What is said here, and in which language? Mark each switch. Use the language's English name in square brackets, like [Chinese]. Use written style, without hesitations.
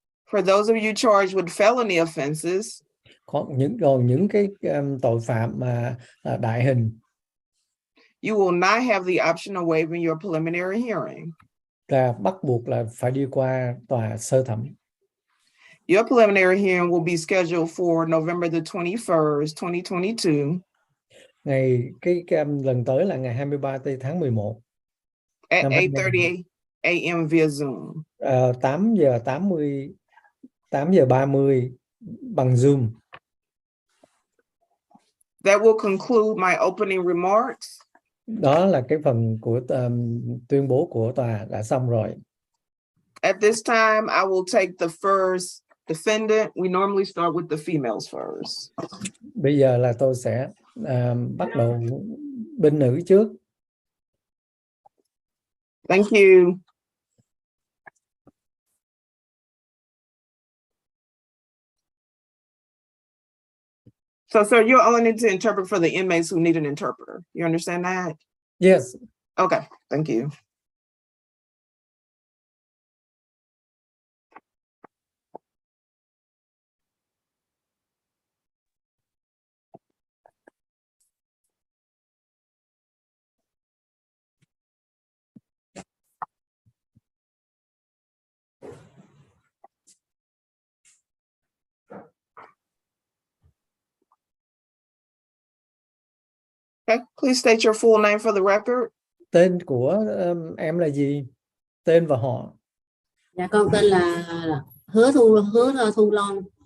[English] For those of you charged with felony offenses, [Vietnamese] Còn những cái tội phạm mà đại hình [English] you will not have the option of waiving your preliminary hearing. [Vietnamese] là bắt buộc là phải đi qua tòa sơ thẩm. [English] Your preliminary hearing will be scheduled for November the 21st, 2022 [Vietnamese] Ngày cái lần tới là ngày 23 tháng 11 [English] at [Vietnamese] năm [English] 8:30 a.m. via Zoom. [Vietnamese] 8:30 bằng Zoom. [English] That will conclude my opening remarks. [Vietnamese] Đó là cái phần của tuyên bố của tòa đã xong rồi. [English] At this time, I will take the first defendant. We normally start with the females first. [Vietnamese] Bây giờ là tôi sẽ bắt đầu bên nữ trước. [English] Thank you. So, sir, you'll only need to interpret for the inmates who need an interpreter. You understand that? Yes. Okay, thank you. Okay, please state your full name for the record. [Vietnamese] Tên của em là gì? Tên và họ. Dạ con tên là Hứa Thu Loan.